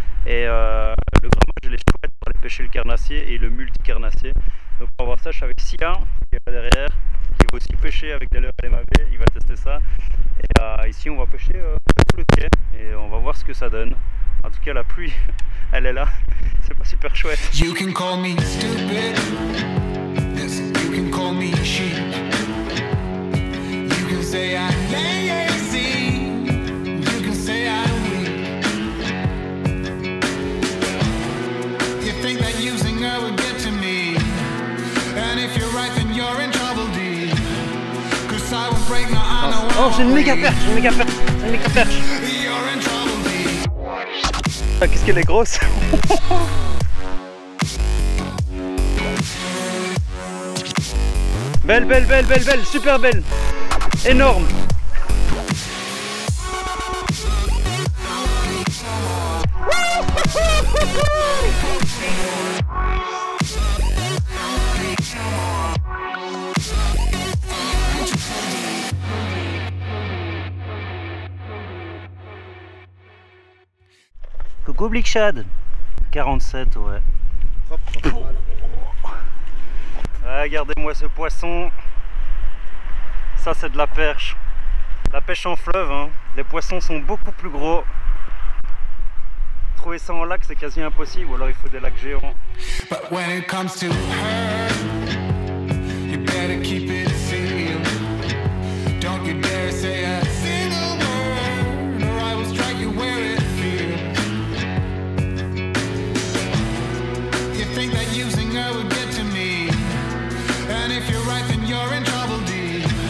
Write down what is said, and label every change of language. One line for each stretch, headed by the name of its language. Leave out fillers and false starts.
French: Et le grammage je l'ai chouette pour aller pêcher le carnassier et le multi-carnassier. Donc pour voir ça, je suis avec Sia qui est là derrière, qui va aussi pêcher avec des leurres LMAB, il va tester ça. Et ici on va pêcher tout le quai et on va voir ce que ça donne. En tout cas la pluie, elle est là, c'est pas super chouette.
English: You can call me stupid. Yes, you can call me sheep. You can say I'm lazy. You can say I'm weak. You think that using her would get to me. And if you're right then you're in trouble, D. Cause I will break my arm.
French: Oh, j'ai une méga perche, j'ai une méga perche, j'ai une méga perche.
English: You're in trouble, D.
French: Ah, qu'est-ce qu'elle est grosse. Belle, belle, belle, belle, belle, super belle. Énorme. Coucou Big Shad. 47, ouais. Regardez-moi ce poisson. Ça c'est de la perche. La pêche en fleuve, hein. Les poissons sont beaucoup plus gros. Trouver ça en lac c'est quasi impossible, ou alors il faut des lacs géants.
English: But when it comes to her, you better keep it sealed. Don't you dare say a single word, or I will strike you where it feels. You think that using her would get to me, and if you're right then you're in trouble, D.